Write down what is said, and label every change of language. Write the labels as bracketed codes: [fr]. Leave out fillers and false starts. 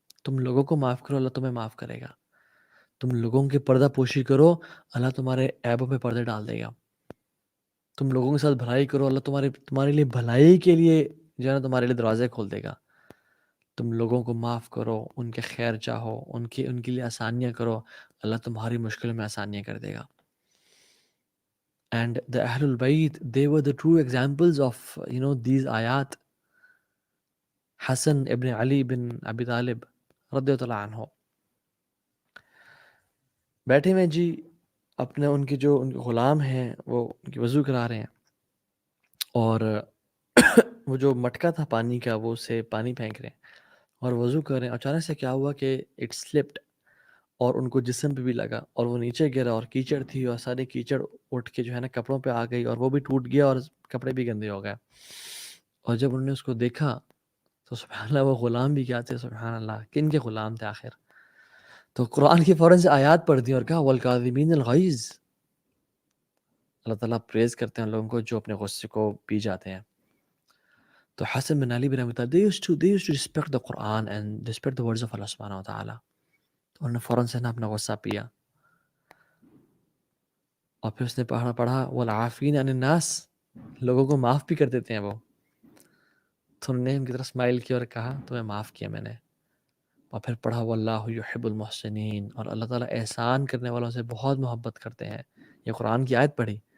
[ur] تم لوگوں کو معاف کرو، اللہ تمہیں معاف کرے گا. تم لوگوں کی پردہ پوشی کرو، اللہ تمہارے عیبوں پہ پردے ڈال دے گا. تم لوگوں کے ساتھ بھلائی کرو، اللہ تمہارے لیے بھلائی کے لیے جو ہے نا تمہارے لیے دروازے کھول دے گا. تم لوگوں کو معاف کرو، ان کے خیر چاہو، ان کے لیے آسانیاں کرو، اللہ تمہاری مشکلوں میں آسانیاں کر دے گا. [en] And the Ahlul Bayt, they were the true examples of, these ayat. [ur] حسن ابن علی بن ابی طالب رضی اللہ عنہ بیٹھے ہوئے جی، اپنے ان کے غلام ہیں وہ ان کی وضو کرا رہے ہیں، اور وہ جو مٹکا تھا پانی کا وہ اسے پانی پھینک رہے ہیں اور وضو کر رہے ہیں. اچانک سے کیا ہوا کہ [en] it slipped, [ur] اور ان کو جسم پہ بھی لگا اور وہ نیچے گرا اور کیچڑ تھی اور سارے کیچڑ اٹھ کے جو ہے نا کپڑوں پہ آ گئی اور وہ بھی ٹوٹ گیا اور کپڑے بھی گندے ہو گئے. اور جب انہوں نے اس کو دیکھا تو سبحان اللہ وہ غلام بھی کیا تھے, سبحان اللہ کن کے غلام تھے آخر. تو قرآن کی فوراً سے آیات پڑھ دی اور کہا [ar] والکاظمین الغیظ. [ur] اللہ تعالیٰ پریز کرتے ہیں لوگوں کو جو اپنے غصے کو پی جاتے ہیں. تو [en] Hassan bin Ali bin Abi Talib they used to respect the Quran and respect the words of Allah سبحانہ وتعالی. [ur] تو انہوں نے فوراً سے نا اپنا غصہ پیا اور پھر اس نے پڑھا [ar] والعافین عن الناس, [ur] لوگوں کو معاف بھی کر دیتے ہیں وہ. تو انہوں نے ان کی طرف اسمائل کیا اور کہا تمہیں معاف کیا میں نے. اور پھر پڑھا [ar] واللہ یحب المحسنین, [ur] اور اللہ تعالیٰ احسان کرنے والوں سے بہت محبت کرتے ہیں. یہ قرآن کی آیت پڑھی.